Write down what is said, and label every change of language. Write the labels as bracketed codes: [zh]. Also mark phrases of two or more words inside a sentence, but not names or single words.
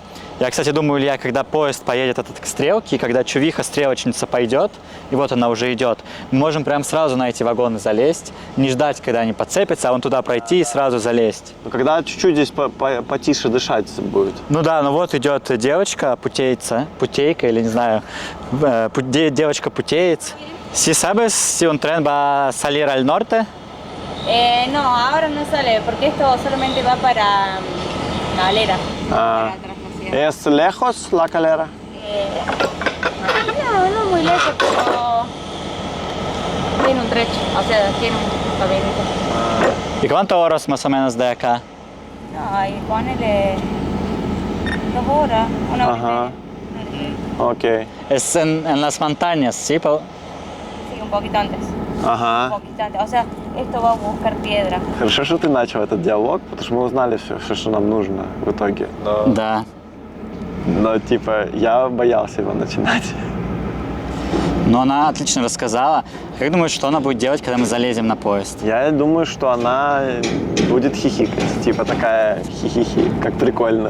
[ru] Я, кстати, думаю, Илья, когда поезд поедет к стрелке, и когда чувиха-стрелочница пойдет, и вот она уже идет, мы можем прям сразу на эти вагоны залезть, не ждать, когда они подцепятся, а вон туда пройти и сразу залезть. Ну, когда чуть-чуть здесь потише дышать будет. Ну да, ну вот идет девочка, путейка или не знаю, девочка-путеец. [es] ¿Sí sabes si un tren va a salir al norte? No, ahora no sale, porque esto solamente va para Calera. ¿Es lejos la Calera? No muy lejos, pero tiene un trecho, o sea, tiene un caminito. ¿Y cuántas horas más o menos de acá? No, ahí ponele 2 horas, 1 hora Ajá. y media. [ru] Окей. [es] Es en las montañas, ¿sí? Sí, un poquito antes. Un [ru] Ага. [es] poquito antes. O sea, esto va a buscar piedra. [ru] Хорошо, что ты начал этот диалог, потому что мы узнали все, что нам нужно в итоге. Да. Но типа, я боялся его начинать. Но она отлично рассказала. Как думаешь, что она будет делать, когда мы залезем на поезд? Я думаю, что она будет хихикать, типа такая хихихи, как прикольно.